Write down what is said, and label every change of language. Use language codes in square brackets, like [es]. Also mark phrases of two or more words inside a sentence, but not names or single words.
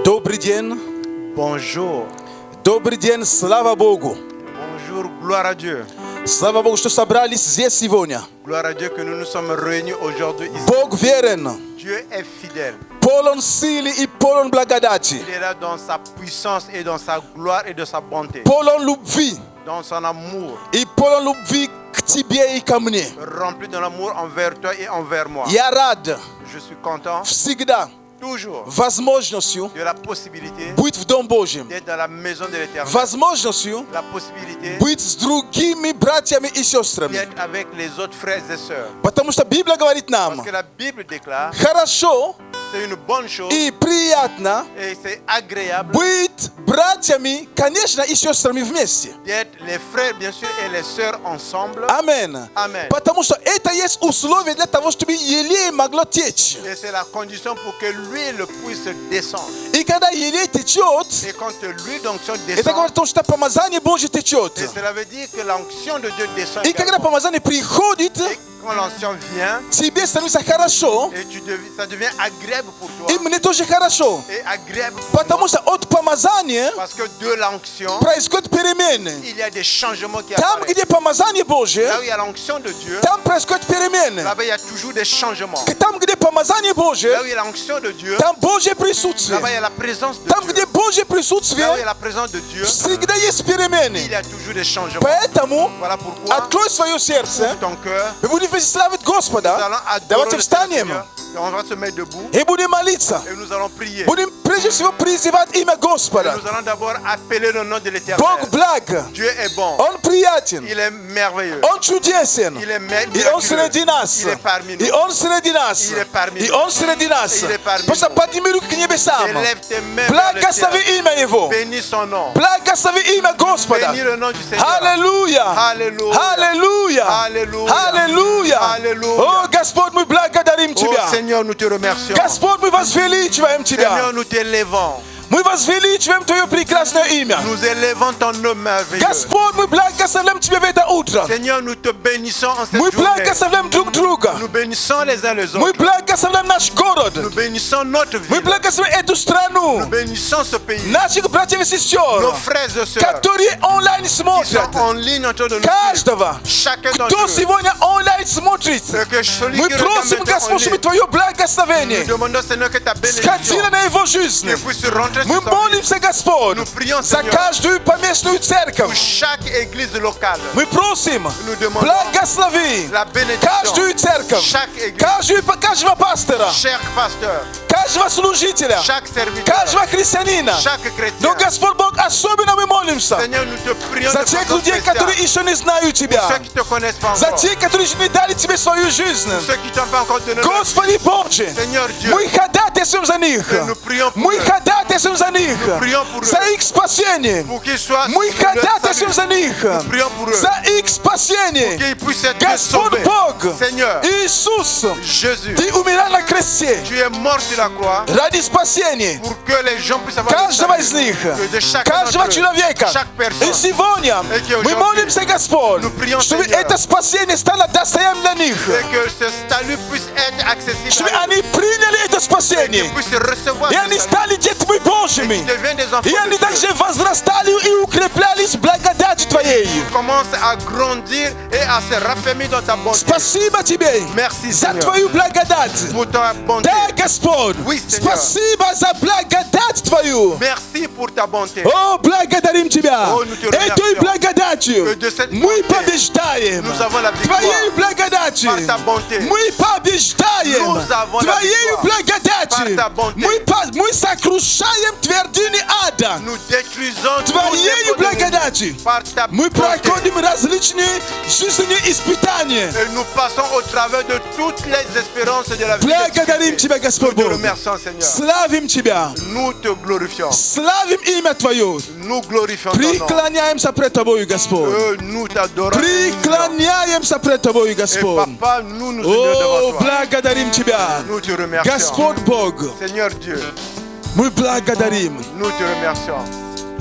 [ru] Добрый день. [fr] Bonjour. [ru] Добрый день, слава Богу. [fr] Bonjour, gloire à Dieu. [ru] Слава Богу, что собрались здесь сегодня. [fr] Gloire à Dieu que nous nous sommes réunis aujourd'hui ici. [ru] Бог верен. [fr] Dieu est fidèle. [ru] Полон силы и полон благодати. [fr] Il est là dans sa puissance et dans sa gloire et de sa bonté. [ru] Полон любви. [fr] Dans son amour. [ru] И полон любви к тебе и ко мне. [fr] Rempli de l'amour envers toi et envers moi. [ru] Я рад [fr] Je suis content. [ru] всегда [fr] Toujours. [ru] возможностью [fr] De la possibilité [ru] быть в Дом Божьем. [fr] d'être dans la maison de l'Éternel. [ru] Возможностью [fr] La possibilité [ru] быть с другими братьями и сестрами. [fr] d'être avec les autres frères et sœurs. [ru] Потому что Библия говорит нам, [fr] Parce que la Bible déclare, [ru] хорошо [fr] c'est une bonne chose [ru] и приятно [fr] et c'est agréable [ru] быть братьями, конечно, и сестрами вместе. [fr] d'être les frères, bien sûr, et les sœurs ensemble. [ru] Амен. [fr] Amen. [ru] Потому что это есть условие для того, чтобы елей могло течь. [fr] Et c'est la condition pour que l'huile puisse descendre. [ru] И когда елей течет, [fr] Et quand l'huile d'onction [ru] это [fr] descend, [ru] говорит о том, что помазание Божье течет. [fr] et cela veut dire que l'onction de Dieu descend. [ru] И когда [fr] également. [ru] помазание приходит, [fr] Et quand l'onction vient, [ru] тебе становится хорошо, [fr] et ça devient agréable pour toi. [ru] и мне тоже хорошо. [fr] Et agréable pour [ru] Потому [fr] moi. [ru] что от помазания [fr] Parce que de l'onction, [ru] происходят перемены. [fr] il y a des changements qui [ru] Там, [fr] apparaissent. [ru] где помазание Божье, [fr] Là où il y a l'onction de Dieu, [ru] там происходят перемены. [fr] là-bas il y a toujours des changements. [ru] Там, где помазание Божье, [fr] Là où il y a l'onction de Dieu, [ru] там Божье присутствие. [fr] là-bas il y a la présence de [ru] Там, [fr] Dieu. [ru] где Божье [fr] Là où il y [ru] присутствие, [fr] a la présence de Dieu, [ru] всегда есть [fr] il [ru] перемены. [fr] y a toujours des changements. [ru] Поэтому [fr] Voilà pourquoi, [ru] открой свое сердце. [fr] ouvre ton cœur. [ru] Мы будем славить [fr] Nous [ru] Господа. [fr] allons adorer [ru] Давайте [fr] le [ru] встанем [fr] Seigneur. On va se mettre debout [ru] и будем молиться. [fr] et nous allons prier. [ru] Будем прежде всего призывать имя [fr] Et [ru] Господа. [fr] nous allons d'abord appeler le nom de l'Éternel. [ru] Бог благ. [fr] Dieu est bon. [ru] Он приятен. [fr] Il est merveilleux. [ru] Он чудесен. [fr] Il est [ru] И Он [fr] miraculeux. [ru] среди нас. [fr] Il est parmi nous. [ru] И Он среди нас. [fr] Il est parmi [ru] И [fr] nous. [ru] Он среди нас. [fr] Il est parmi [ru] Просто [fr] nous. [ru] подними руки к небесам. [fr] Élève tes mains vers le [ru] Благослови [fr] ciel. [ru] имя Его. [fr] Bénis son nom. [ru] Благослови имя Господа. [fr] Bénis le nom du Seigneur. [ru] Аллилуйя. [fr] Alléluia. [ru] Аллилуйя. [fr] Alléluia. [ru] Аллилуйя. [fr] Alléluia. [ru] О, Господь, мы благодарим Тебя. [fr] Oh Seigneur, nous te remercions. [ru] Господь, мы возвеличиваем Тебя. [fr] Seigneur, nous t'élevons. [ru] Мы возвеличиваем Твое прекрасное имя. [fr] Nous élevons ton nom merveilleux. [ru] Господь, мы благословляем Тебя в это утро. [fr] Seigneur, nous te bénissons en cette [ru] Мы [fr] journée. [ru] благословляем друг друга. [fr] Nous bénissons les uns les [ru] Мы [fr] autres. [ru] благословляем наш город. [fr] Nous bénissons notre [ru] Мы [fr] ville. [ru] благословляем эту страну. [fr] Nous bénissons ce pays. [ru] Наших братьев и [fr] Nos [ru] сестер, [fr] frères et sœurs [ru] которые онлайн [fr] qui [ru] смотрят. [fr] sont en ligne autour de nous. [ru] Каждого, [fr] Chacun d'entre [ru] кто [fr] eux. [ru] сегодня онлайн смотрит. [fr] Et que celui [ru] Мы [fr] qui regarde [ru] просим, [fr] maintenant en [ru] Господь, чтобы [fr] ligne, [ru] Твое [fr] nous [ru] благословение [fr] demandons, Seigneur, que ta [ru] сходило [fr] bénédiction [ru] на его жизнь. [fr] puisse rentrer [ru] Мы [fr] sur son vie. [ru] молимся, Господь, [fr] Nous prions, [ru] за [fr] Seigneur, [ru] каждую поместную [fr] pour [ru] церковь. [fr] chaque église locale. [ru] Мы просим, [fr] Nous demandons [ru] благослови [fr] la bénédiction. [ru] каждую церковь, [fr] Chaque église, [ru] каждого пастора, [fr] chaque pasteur, [ru] каждого служителя, [fr] chaque serviteur, [ru] каждого христианина. [fr] chaque chrétien. [ru] Но, Господь Бог, особенно мы молимся [fr] Seigneur, nous te prions [ru] за [fr] de [ru] тех [fr] façon [ru] людей, [fr] spéciale. [ru] которые еще не знают Тебя, [fr] Ceux qui te connaissent pas [ru] за [fr] encore. [ru] тех, которые еще не дали Тебе свою жизнь. [fr] Ceux qui t'ont pas encore donné leur vie. [ru] Господи Боже, [fr] Seigneur Dieu, [ru] мы ходатайствуем за них. [fr] et nous prions pour [ru] Мы [fr] eux. [ru] ходатайствуем за них. [fr] Nous prions pour [ru] За [fr] eux. [ru] их спасение. [fr] Pour qu'ils soient [ru] Мы [fr] sur leur [ru] ходатайствуем за [fr] salut. [ru] них. [fr] Nous prions pour eux. [ru] За их спасение. [fr] Qu'ils puissent être [ru] Господь [fr] sauvés. [ru] Бог, [fr] Seigneur, [ru] Иисус, [fr] Jésus, [ru] Ты умирал на кресте [fr] tu es mort sur la croix [ru] ради спасения [fr] pour que les gens puissent avoir le [ru] каждого [fr] salut. [ru] из них, [fr] Que de chacun [ru] каждого [fr] d'entre eux, [ru] человека. [fr] chaque [ru] И [fr] personne. [ru] сегодня [fr] Et [ru] мы [fr] qu'aujourd'hui, [ru] молимся, Господь, [fr] nous prions, [ru] чтобы [fr] Seigneur, [ru] это спасение стало достоянием для них, [fr] et que ce salut puisse être accessible [ru] чтобы [fr] à eux. [ru] они приняли это [fr] Qu'ils [ru] спасение, [fr] puissent recevoir [ru] и [fr] ce [ru] они [fr] salut. [ru] стали детьми [fr] Et [ru] Божьими, [fr] qu'ils deviennent des enfants [ru] и они [fr] de Dieu. [ru] также возрастали и укреплялись в благодати Твоей. [fr] Commence à grandir et à se raffermir dans ta bonté. [ru] Спасибо Тебе [fr] Merci, [ru] за [fr] Seigneur, [ru] Твою благодать. [fr] pour ta bonté. [ru] Да, Господь, [fr] Oui, Seigneur. [ru] спасибо за благодать Твою. [fr] Merci pour ta bonté. [ru] О, благодарим Тебя. О, [fr] nous te remercions. [ru] Этой благодатью [fr] Que de cette [ru] мы [fr] bonté, [ru] побеждаем. [fr] nous avons la victoire. [ru] Твоей благодатью [fr] Par ta bonté. [ru] мы побеждаем. [fr] Nous avons la [ru] Твоей [fr] victoire. [ru] благодатью [fr] Par ta bonté. [ru] мы сокрушаем твердыни ада. [fr] Nous détruisons tous [ru] Твоей [fr] les [ru] благодатью [fr] par ta [ru] мы [fr] bonté. [ru] проходим различные жизненные испытания. [fr] Et nous passons au travers de toutes les espérances de la vie. [ru] Благодарим Тебя, Господь [fr] Nous te [ru] Бог. [fr] remercions, Seigneur. [ru] Славим Тебя. [fr] Nous te glorifions. [ru] Славим имя Твое. [fr] Nous glorifions ton nom. [ru] Преклоняемся пред Тобою, Господь. [fr] Nous t'adorons. [ru] Преклоняемся пред Тобою, [fr] Et [ru] Господь. [fr] papa, nous nous unions devant [ru] О, [fr] toi. [ru] благодарим Тебя. [fr] Nous te remercions. [ru] Господь Бог, [fr] Seigneur Dieu, [ru] мы благодарим [fr] nous te remercions